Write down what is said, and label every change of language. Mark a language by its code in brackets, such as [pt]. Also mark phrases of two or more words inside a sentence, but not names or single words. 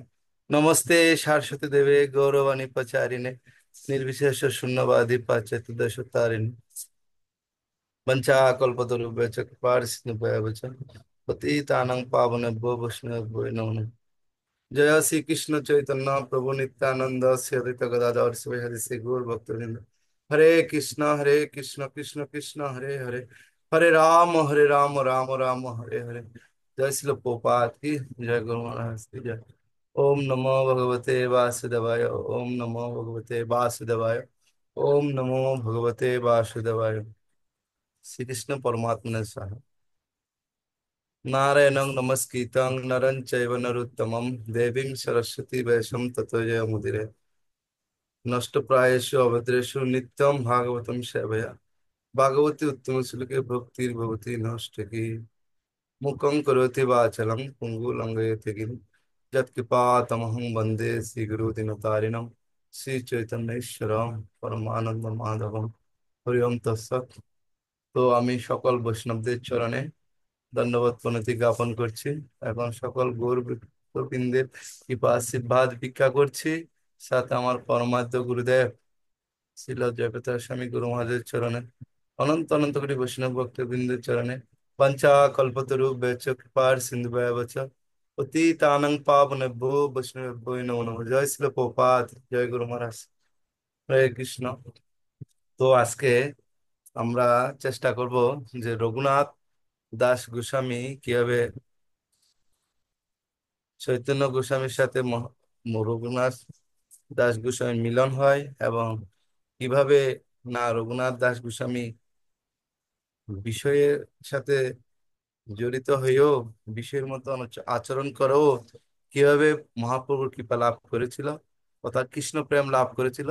[sa] नमस्ते सरस्वती देवे गौरवाणी प्रचारिणे निर्विशेष शून्यवादी पाश्चात्यदेशतारिणे वंचाकल्पतरुभ्यश्च कृपासिन्धुभ्यश्च पतितानां पावनेभ्यो वैष्णवेभ्यो नमो नमः। जय श्री कृष्ण चैतन्य प्रभु नित्यानंद श्री अद्वैत गदाधर शिव हरि श्री गौर भक्तवृंद। हरे कृष्ण कृष्ण कृष्ण हरे हरे, हरे राम राम राम हरे हरे। [hi] जय श्री प्रभुपाद की जय, गुरु महाराज की जय। [sa] ओम नमो भगवते वासुदेवाय, ओम नमो भगवते वासुदेवाय, ओम नमो भगवते वासुदेवाय। श्री कृष्ण परमात्मा स्वाहा। नारायणं नमस्कृतं नरं चैव नरोत्तमं देवीं सरस्वती वैष्णव ततो जयमुदीरये। नष्टप्रायेषु अभद्रेषु नित्यं भागवतं सेवया भागवती उत्तम श्लोके भक्तिर्भवति नष्टकी। मुखं करोति वाचालं पुंगुं लंघयते गिरिं यत्कृपातमहं वन्दे श्रीगुरुदिनतारिणं श्रीचैतन्येश्वरं परमानंद माधवं। हरि ओम तत्सत्। [bn] তো আমি সকল বৈষ্ণবদের চরণে দণ্ডবত প্রণতি জ্ঞাপন করছি। এখন সকল গৌরবৃন্দের কৃপা আশীর্বাদ ভিক্ষা করছি, সাথে আমার পরমাদ্য গুরুদেব শ্রীল জয়প্রতাপ স্বামী গুরু মহারাজের চরণে, অনন্ত অনন্ত কোটি বৈষ্ণব ভক্তবৃন্দের চরণে [sa] পঞ্চা কল্পতরু বেচ কৃপার সিন্ধু বচ পতিতানং পাবনেভ্যো বৈষ্ণবেভ্যো নমো নমঃ। [bn] জয় শ্রীল প্রপাত, জয় গুরু মহারাজ। হরে কৃষ্ণ। তো আজকে আমরা চেষ্টা করব যে রঘুনাথ দাস গোস্বামী কিভাবে চৈতন্য গোস্বামীর সাথে রঘুনাথ দাস গোস্বামী মিলন হয়, এবং কিভাবে না রঘুনাথ দাস গোস্বামী বিষয়ের সাথে জড়িত হয়েও বিষয়ের মতো আচরণ করেও কিভাবে মহাপ্রভুর কৃপা লাভ করেছিল, অর্থাৎ কৃষ্ণ প্রেম লাভ করেছিল।